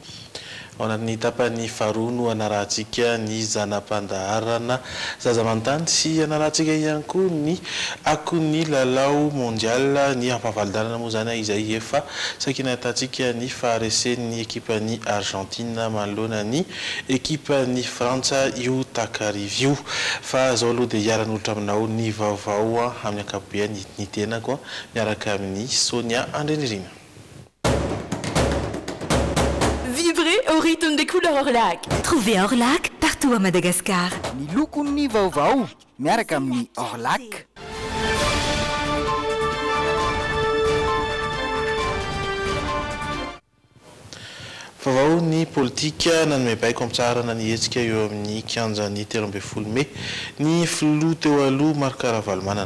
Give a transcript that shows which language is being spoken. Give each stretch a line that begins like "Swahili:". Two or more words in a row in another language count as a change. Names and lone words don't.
Malagasy: Ao anatin'ny tapany faharoa no anarahantsika ny zanam-pandaharana zazamantany sy anarahantsika ihany koa ny akon'ny lalao mondial ny ampavalidalana moa zany izay efa sakina ahitantsika ny faharesen'ny ekipan'ny Argentine manoloana ny ekipan'ny Frantsa io takariva io fa zao aloha dia hiaran'olitra aminao ny vaovao amin'ny ankapobeny ny tenako miaraka amin'ny Sonia Andrenirina.
French: Au rythme des couleurs Orlac. Trouvez Orlac partout à Madagascar.
Malagasy: Ni lokon'ny vaovao miaraka amin'ny Orlac. Vaovao ny politika nanome baiko amitsarana ny hetsika eo amin'ny 15 ny telo ambin'ny folo May ny filoha teo aloha Marika Ravalomanana.